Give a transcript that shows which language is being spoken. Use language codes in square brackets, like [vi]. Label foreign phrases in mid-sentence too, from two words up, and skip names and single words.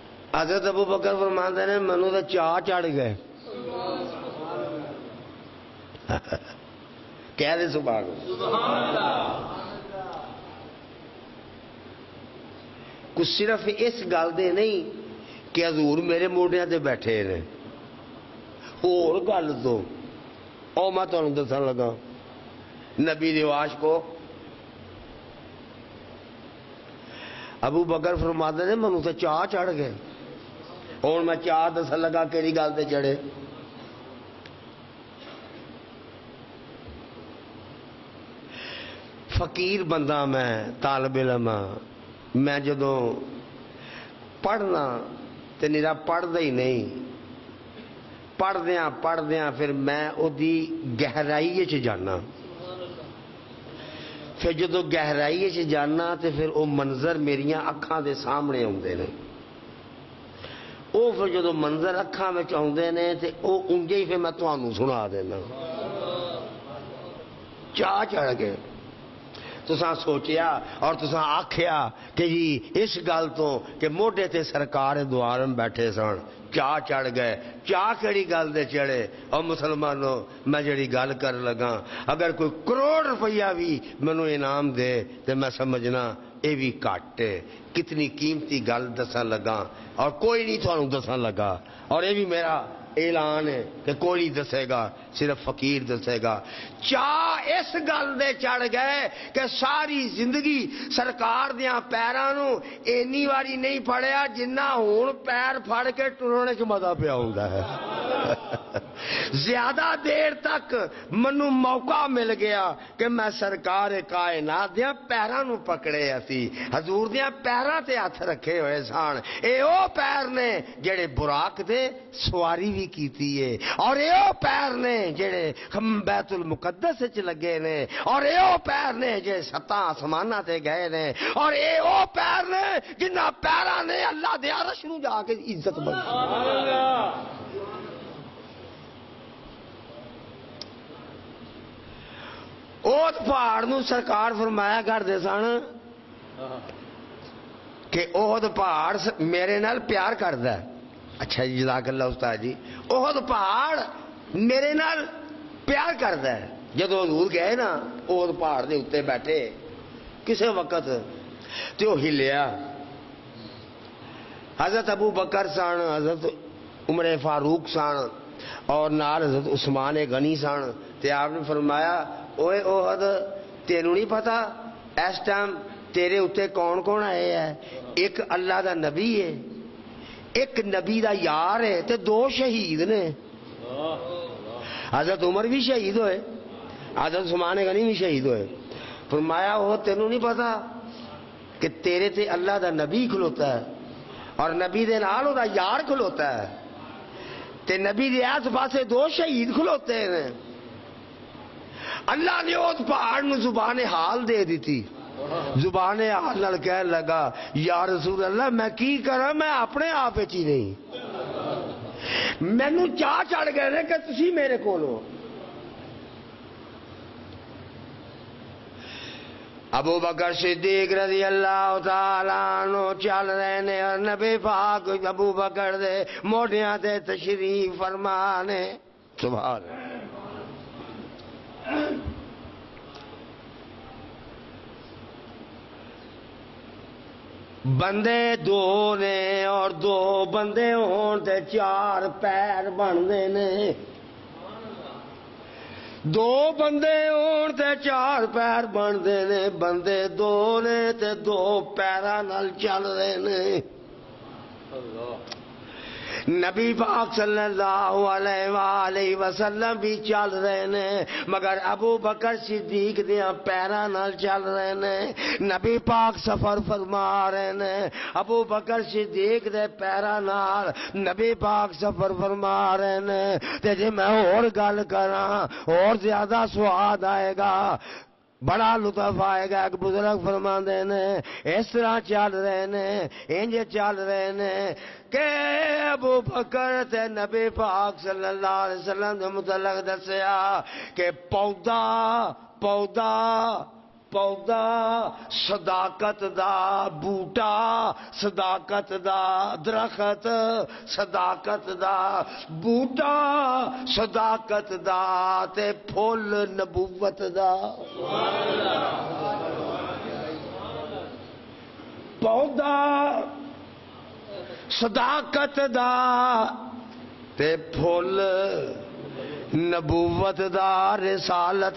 [pa] حضرت ابو بکر [ur] فرماتے ہیں [pa] مینوں تو چاہ چڑھ گئے. کہہ دے [ar] سبحان اللہ. [pa] کچھ صرف اس گل دے نہیں کہ حضور میرے موڈیاں تے بیٹھے نے، اور گل تو او میں تمہیں دسن لگا نبی دی واش کو. ابو بکر [ur] فرماتے ہیں [pa] منوں تو چاہ چڑھ گئے. ہوں میں چاہ دسن لگا کہڑی گل تے چڑھے. فقیر بندہ میں، طالب علم میں جدوں پڑھنا تے نیرا پڑھدا ہی نہیں، پڑھدیاں پھر میں او دی گہرائی چ جانا. پھر جدوں گہرائی چ جانا تے پھر او منظر میریاں اکھاں دے سامنے آندے نے. او پھر جدوں منظر اکھاں وچ آندے نے تے او انجے ہی پھر میں تانوں سنا دینا. چاہ چڑھ گئے. تساں سوچیا اور تساں آکھیا کہ جی اس گل تو کہ موڈے تے سرکار دو عالم بیٹھے سن چاہ چڑھ گئے. چاہ کیڑی گل دے چڑھے؟ اور مسلمانوں میں جڑی گل کر لگا اگر کوئی کروڑ روپیہ بھی مینوں انعام دے تے میں سمجھنا اے بھی گھٹ ہے. کتنی قیمتی گل دسن لگا اور کوئی نہیں تھانوں دسن لگا. [ur] اور یہ بھی میرا اعلان ہے کہ کوئی نہیں دسے گا، صرف فقیر دسے گا. [pa] چاہ اس گل دے چڑھ گئے کہ ساری زندگی سرکار دیاں پیراں نوں اینی واری نہیں پھڑیا جنہ ہون پیر پھڑ کے ٹرنے چ مزہ پیا ہوندا ہے. زیادہ دیر تک منوں موقع مل گیا کہ میں سرکار کائنات دیاں پیراں نوں پکڑے اسی، حضور دیاں پیراں تے ہاتھ رکھے ہوئے سن. اے او پیر نے جڑے براق دے سواری بھی کیتی ہے، اور اے او پیر نے جڑے بیت المقدس وچ لگے نے، اور اے او پیر نے جڑے ستا آسماناں تے گئے نے، اور اے او پیر نے جنہاں پیراں نے اللہ دے عرش نوں جا کے عزت بخشی. اوت پہاڑ نو سرکار فرمایا کرتے سن کہ اوت پہاڑ میرے نال پیار کردا ہے. اچھا جی [ar] جزاک اللہ [pa] استاد جی. اوت پہاڑ میرے نال پیار کردا ہے. جدو حضور گئے نا اوت پہاڑ دے اتنے بیٹھے کسے وقت تے وہ ہلیا. حضرت ابو بکر سن، حضرت عمر فاروق سن اور نال حضرت عثمان غنی سن. تے آپ نے فرمایا اوے اوہد تینوں نہیں پتا اس ٹائم تیرے اتنے کون کون آئے ہیں؟ ایک اللہ دا نبی ہے، ایک نبی دا یار ہے تے دو شہید نے. حضرت عمر بھی شہید ہوئے، حضرت عثمان غنی بھی شہید ہوئے. فرمایا وہ تینوں نہیں پتا کہ تیرے تے اللہ دا نبی کھلوتا ہے اور نبی دے نال او دا یار کھلوتا ہے تے نبی دے آس پاسے دو شہید کھلوتے ہیں. اللہ نے اس پہاڑ نو زبان حال دے دیتی. زبان حال نال کہنے لگا [ar] یا رسول اللہ [pa] میں کی کرا، میں اپنے آپ ہی نہیں، مینوں چاہ چڑھ گئے کہ تسی میرے کولو. ابو بکر صدیق [ar] رضی اللہ تعالیٰ عنہ [pa] چل رہے نے اور نبی پاک ابو بکر دے موڈیاں تے تشریف فرمانے. [ar] سبحان اللہ. [pa] بندے دو نے اور دو بندے ہون تے چار پیر بندے نے. دو بندے ہون تے چار پیر بندے نے. بندے دو نے تے دو پیراں نال چل رہے نے. نبی پاک [ar] صلی اللہ علیہ وآلہ وسلم [pa] بھی چل رہے نے مگر ابو بکر صدیق دیاں پیراں نال چل رہے نے. نبی پاک سفر فرما رہے نے، ابو بکر صدیق دے پیراں نال نبی پاک سفر فرما رہے نے. تے جے میں اور گل کراں اور زیادہ سواد آئے گا، بڑا لطف آئے گا. ایک بزرگ فرماندے نے اس طرح چل رہے نے، انج چل رہے نے کہ ابو بکر تے نبی پاک [ar] صلی اللہ علیہ [pa] وسلم دے متعلق دسیا کہ پودا پودا صداقت دا بوٹا صداقت دا درخت صداقت دا بوٹا صداقت دا تے پھول نبوت دا پودا صداقت دا تے پھول نبوت دا رسالت